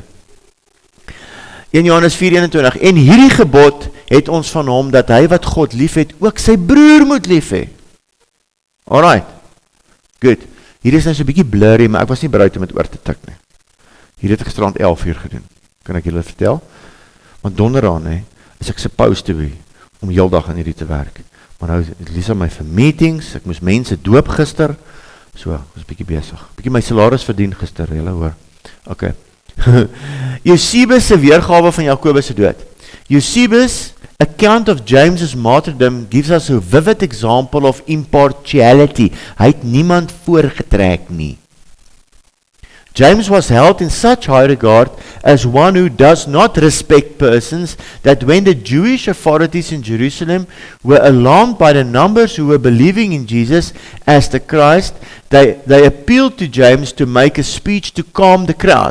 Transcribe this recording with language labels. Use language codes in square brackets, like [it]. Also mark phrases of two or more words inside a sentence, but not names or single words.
[af] 1 Johannes 4:21, en hierdie gebod het ons van hom, dat hy wat God lief het, ook sy broer moet lief hê. [en] Alright, good. [af] Hier is nou so 'n bietjie blurry, maar ek was nie bereid om dit oor te tik nie. Hier het ek gisterand 11 uur gedoen, kan ek julle vertel? Want donderdag, is ek [en] supposed to be, [af] om heel dag aan hierdie te werk. Maar nou, Lisa my vir meetings, ek moes mense doop gister, so, ek was 'n bietjie besig. Bietjie my salaris verdien gister, julle hoor. Okay. Eusebius se weergawe van Jakobus se dood. [en] Eusebius' account of James's martyrdom gives us a vivid example of impartiality. [af] Hy het niemand voorgetrek nie. [en] James was held in such high regard as one who does not respect persons, that when the Jewish authorities in Jerusalem were alarmed by the numbers who were believing in Jesus as the Christ, they appealed to James to make a speech to calm the crowd.